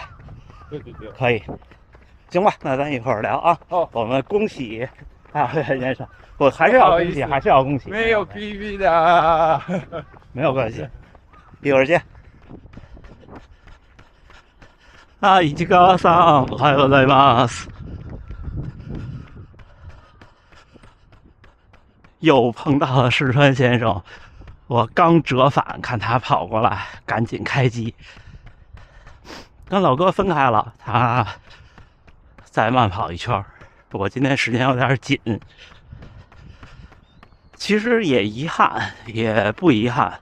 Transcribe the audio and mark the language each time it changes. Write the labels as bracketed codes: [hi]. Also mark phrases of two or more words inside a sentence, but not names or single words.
[zh] 对。可以。行吧，那咱一会儿聊啊。我们恭喜先生，我还是要恭喜，没有 PB 的，没有关系，一会儿见。 [ja] 市川さん、おはようございます。 [zh] 又碰到了市川先生，我刚折返，看他跑过来，赶紧开机。跟老哥分开了，他再慢跑一圈，我今天时间有点紧，其实也遗憾，也不遗憾。